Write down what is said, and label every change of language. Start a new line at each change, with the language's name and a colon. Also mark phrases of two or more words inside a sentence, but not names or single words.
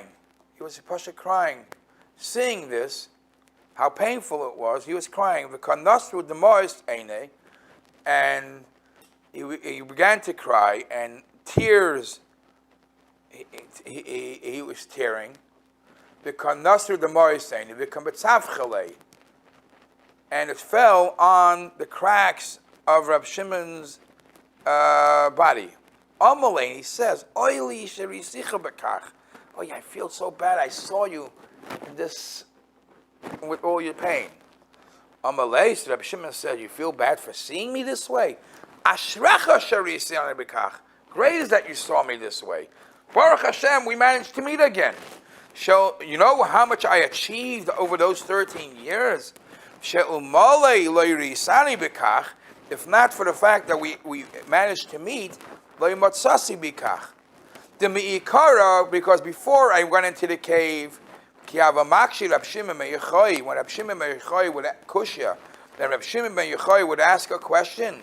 English: He was pasha crying, seeing this, how painful it was. He was crying.
Hebrew: ונשרו דמעות עיניו,
English: and he began to cry, and tears. He was tearing.
Hebrew: ונשרו דמעות עיניו, והוו קא מצוחי ליה,
English: and it fell on the cracks of Reb Shimon's body. Amalei, he says,
Hebrew: "אוי לי שראיתיך בכך."
English: Oh yeah, I feel so bad. I saw you in this with all your pain. Amalei, so Rabbi Shimon said, "You feel bad for seeing me this way?
Hebrew: אשריך שראיתיך בכך.
English: Great is that you saw me this way.
Hebrew: ברוך השם,
English: we managed to meet again. So you know how much I achieved over those 13 years.
Hebrew: שאלמלא לא ראיתני בכך.
English: If not for the fact that we managed to meet." Because before I went into the cave, when Reb Shimon ben Yochai would kushya, then Reb Shimon ben Yochai would ask a question.